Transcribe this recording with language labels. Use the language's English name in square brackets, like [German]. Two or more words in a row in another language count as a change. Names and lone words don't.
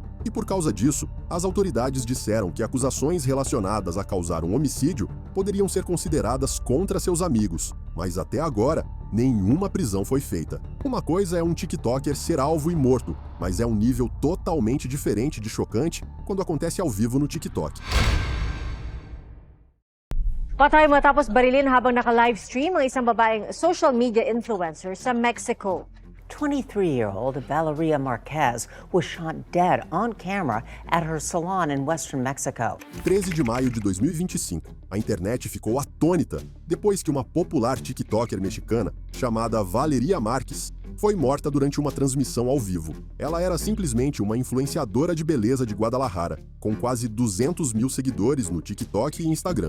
[Portuguese] E por causa disso, as autoridades disseram que acusações relacionadas a causar um homicídio poderiam ser consideradas contra seus amigos, mas até agora, nenhuma prisão foi feita. Uma coisa é um TikToker ser alvo e morto, mas é um nível totalmente diferente de chocante quando acontece ao vivo no TikTok. [Filipino] Patay matapos barilin habang naka-livestream ang isang babaeng [English] social media influencer [Filipino] sa Mexico. [English] 23-year-old Valeria Marquez was shot dead on camera at her salon in western Mexico. [Portuguese] 13 de maio de 2025, a internet ficou atônita depois que uma popular TikToker mexicana chamada Valeria Marquez foi morta durante uma transmissão ao vivo. Ela era simplesmente uma influenciadora de beleza de Guadalajara, com quase 200 mil seguidores no TikTok e Instagram.